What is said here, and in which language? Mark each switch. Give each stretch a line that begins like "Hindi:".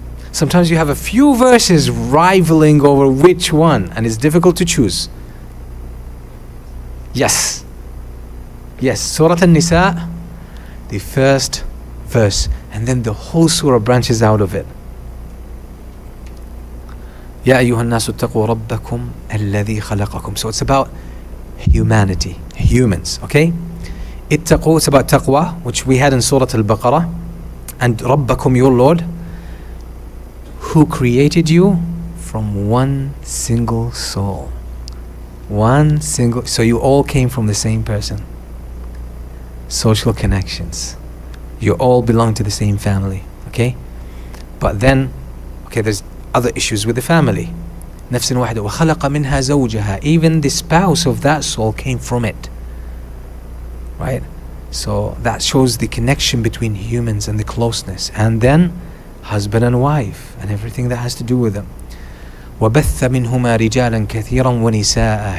English: Sometimes you have a few verses rivaling over which one, and it's difficult to choose. Yes, Surah An-Nisa, the first verse, and then the whole surah branches out of it.
Arabic: يا أيها الناس اتقوا ربكم الذي خلقكم.
English: So it's about humanity, humans, okay? اتقوا, it's about taqwa, which we had in Surah Al-Baqarah, and ربكم, your Lord, who created you from one single soul. So you all came from the same person. Social connections. You all belong to the same family, okay? But then, there's other issues with the family.
Arabic: نفس واحدة وخلق منها زوجها.
English: Even the spouse of that soul came from it. Right? So that shows the connection between humans and the closeness. And then husband and wife and everything that has to do with them.
Arabic: وَبَثَّ مِنْهُمَا رِجَالًا كَثِيرًا وَنِسَاءً.